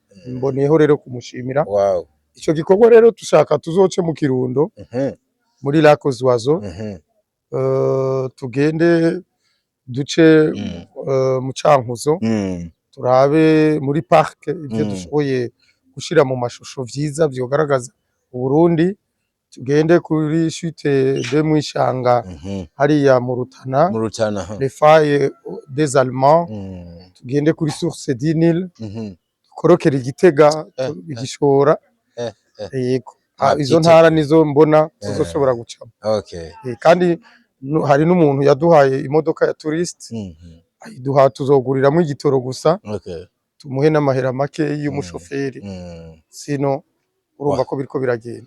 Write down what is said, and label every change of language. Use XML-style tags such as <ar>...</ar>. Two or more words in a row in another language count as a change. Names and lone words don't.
<rn>Mboneyeho rero kumushimira. Ico gikorwa rero tushaka tuzoce mu Kirundo muri Lac aux Oiseaux, tugende duce mu Cankuzo, turabe muri park ibyo dushoboye gushira mu mashusho vyiza vyogaragaza Uburundi, tugende kuri chute de Mwishanga hariya mu Rutana les failles des Allemands tugende kuri source du Nil korokera Igitega igishora yego izo ntara nizo mbona tuzoshobora gucamo kandi hari n'umuntu yaduhaye imodoka ya tourist ayiduha tuzoguriramwe igitoro gusa tumuhe n'amahera make y'umushoferi sino urumva ko biriko biragenda.</rn>